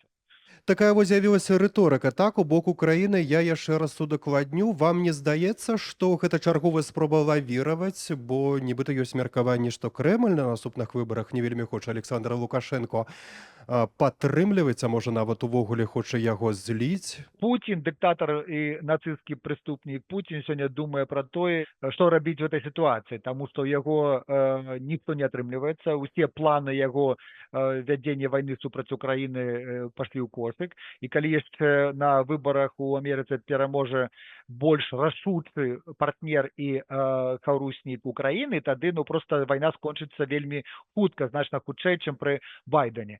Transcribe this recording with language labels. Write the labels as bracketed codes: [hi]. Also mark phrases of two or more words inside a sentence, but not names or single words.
[be] Такая вось з'явілася рыторыка, так, у бок Украіны. Я яшчэ раз удакладню. Вам не здаецца, што гэта чарговая спроба лавіраваць, бо нібыта ёсць меркаванне, што Крэмль на наступных выбарах не вельмі хоча Александра Лукашенко падтрымліваць, а можа нават увогуле хоча яго зліць? [ru] Путин, диктатор и нацистский преступник, Путин сегодня [be] думае про тое, что рабіць [ru] в этой ситуации, [be] тому что яго ніхто не атрымліваецца, усе планы яго вядзення войны супраць Украины пашлі ў кошык, і калі яшчэ на выборах у Амерыцы пераможа больш рашучы партнер і хаўруснік Украины, тады просто война скончыцца вельмі хутка, значна хутчэй, чым пры Байдене.